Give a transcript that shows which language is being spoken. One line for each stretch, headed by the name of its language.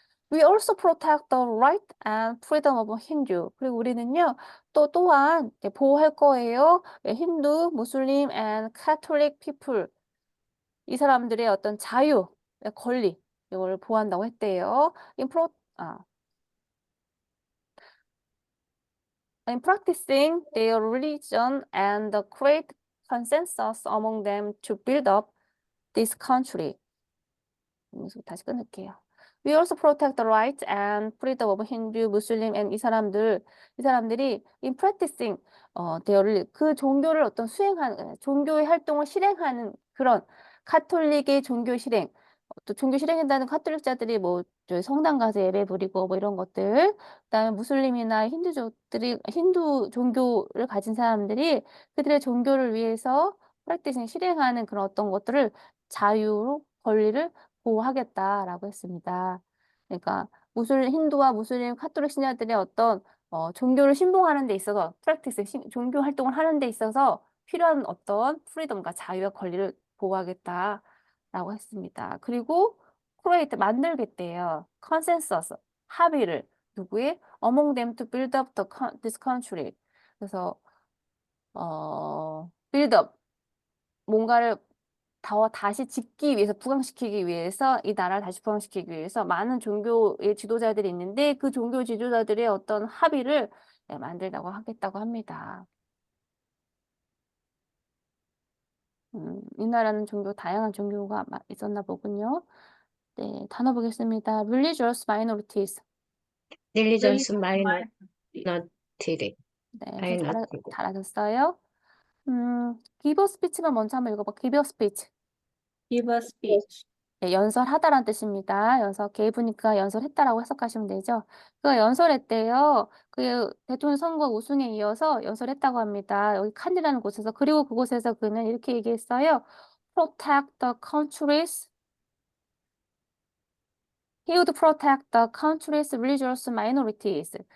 English: We also protect the right and freedom of Hindu.
Korean: 그리고 우리는요, 또한 보호할 거예요.
English: 힌두, 무슬림 and Catholic people.
Korean: 이 사람들의 어떤 자유, 권리, 이걸 보호한다고 했대요.
English: In practicing their religion and create consensus among them to build up this country.
Korean: 다시 끊을게요.
English: We also protect the rights and freedom of Hindu, Muslim, and
Korean: 이 사람들이
English: in practicing
Korean: 그 종교를 종교의 활동을 실행하는 그런 카톨릭의 종교 실행, 또 종교 실행한다는 카톨릭자들이 뭐 저희 성당 가서 예배 부리고 뭐 이런 것들, 그다음에 무슬림이나 힌두 종교를 가진 사람들이 그들의 종교를 위해서 practicing 실행하는 그런 어떤 것들을 자유로 권리를 보호하겠다라고 했습니다. 그러니까 힌두와 무슬림, 카톨릭 신자들의 어떤 종교를 신봉하는 데 있어서 종교 활동을 하는 데 있어서 필요한 어떤 프리덤과 자유와 권리를 보호하겠다라고 했습니다. 그리고 create 만들겠대요. consensus 합의를 누구의? among them
English: to build up this country.
Korean: 그래서 build up 뭔가를 다시 부강시키기 위해서, 이 나라를 다시 부강시키기 위해서 많은 종교의 지도자들이 있는데 그 종교 지도자들의 어떤 합의를 만들다고 하겠다고 합니다. 이 나라는 다양한 종교가 있었나 보군요. 네, 단어 보겠습니다.
English: religious minorities. Religious Religious minority.
Korean: 네, 잘하셨어요.
English: give a speech
Korean: 만 먼저 한번 읽어봐.
English: give a speech. Give a speech.
Korean: 네, 연설하다라는 뜻입니다. 게이브니까 연설했다라고 해석하시면 되죠. 그 연설했대요. 그 대통령 선거 우승에 이어서 연설했다고 합니다. 여기 칸이라는 곳에서. 그리고 그곳에서 그는 이렇게 얘기했어요.
English: Protect the country's He would protect the country's religious minorities.